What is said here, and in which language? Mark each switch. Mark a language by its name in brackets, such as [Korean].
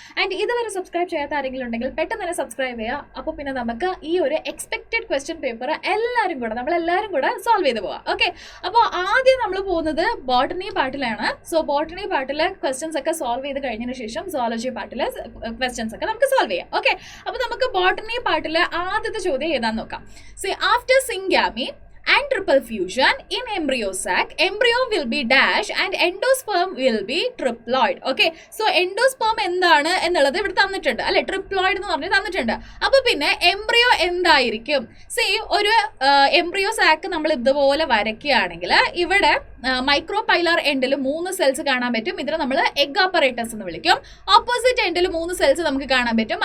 [Malayalam] And ഇതുവരെ subscribe ചെയ്യാത്ത ആരെങ്കിലും ഉണ്ടെങ്കിൽ പെട്ടെന്ന് തന്നെ സബ്സ്ക്രൈബ് ചെയ്യുക. അപ്പോൾ പിന്നെ നമുക്ക് ഈ ഒരു എക്സ്പെക്റ്റഡ് ക്വസ്റ്റ്യൻ പേപ്പർ നമ്മളെല്ലാവരും കൂടെ സോൾവ് ചെയ്ത് പോവാം. ഓക്കെ, അപ്പോൾ ആദ്യം നമ്മൾ പോകുന്നത് ബോട്ടണി പാർട്ടിലാണ്. സോ ബോട്ടണി പാർട്ടിലെ ക്വസ്റ്റ്യൻസ് ഒക്കെ സോൾവ് ചെയ്ത് കഴിഞ്ഞതിന് ശേഷം സുവോളജി പാർട്ടിലെ ക്വസ്റ്റ്യൻസ് ഒക്കെ നമുക്ക് സോൾവ് ചെയ്യാം. ഓക്കെ, അപ്പോൾ നമുക്ക് ബോട്ടണി പാർട്ടിലെ ആദ്യത്തെ ചോദ്യം ഏതാന്ന് നോക്കാം. [English] So after syngamy and triple fusion in embryo sac, embryo will be dash and endosperm will be triploid. [Malayalam] Okay, so endosperm എന്താണ് എന്നുള്ളത് ഇവിടെ തന്നിട്ടുണ്ട് അല്ലെ, ട്രിപ്ലോയിഡ് എന്ന് പറഞ്ഞ് തന്നിട്ടുണ്ട്. അപ്പൊ പിന്നെ എംബ്രിയോ എന്തായിരിക്കും? സി ഒരു എംബ്രിയോ സാക്ക് നമ്മൾ ഇതുപോലെ വരയ്ക്കുകയാണെങ്കിൽ ഇവിടെ മൈക്രോപൈലർ എൻഡിൽ 3 സെൽസ് കാണാൻ പറ്റും. ഇതിനെ നമ്മൾ എഗ് അപ്പറേറ്റസ് എന്ന് വിളിക്കും. ഓപ്പോസിറ്റ് എൻഡിൽ 3 സെൽസ് നമുക്ക് കാണാൻ പറ്റും.